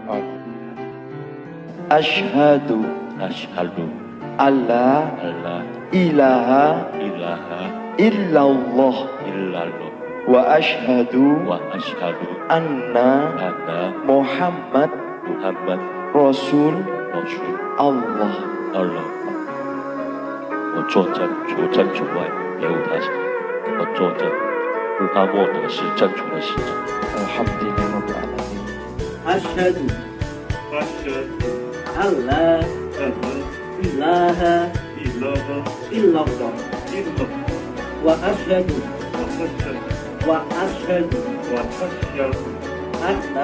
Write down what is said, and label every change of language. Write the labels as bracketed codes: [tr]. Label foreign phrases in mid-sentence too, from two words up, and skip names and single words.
[ar] أشهد أن لا إله إلا الله وأشهد أن محمد رسول الله. [zh] 我作证除真主外别无他神，我作证无他莫得是真主的使者。 [ar] الحمد لله رب العالمين. Asyhadu أشهد أن لا أن ilaha لا إله illallah إلا وأشهد وأشهد anna